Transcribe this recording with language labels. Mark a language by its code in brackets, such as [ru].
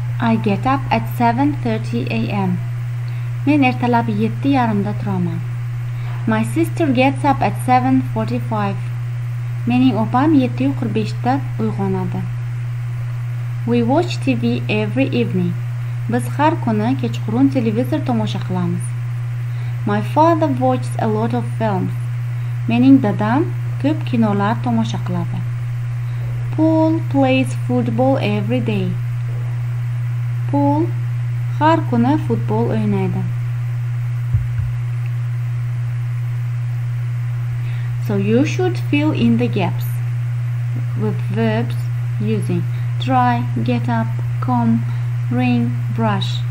[en] I get up at 7:30 a.m. [uz] Men ertalab 7:30da turaman. [en] My sister gets up at 7:45. [uz] Mening opam 7:45 da uyg'onadi. [en] We watch TV every evening. [uz] Biz har kuni kechqurun televizor tomosha qilamiz. [en] My father watches a lot of films. [uz] Mening dadam ko'p kinolar tomosha qiladi. [en] Paul plays football every day. [uz] Paul har kuni futbol o'ynaydi. [en] So you should fill in the gaps with verbs using try, get up, come, ring, brush.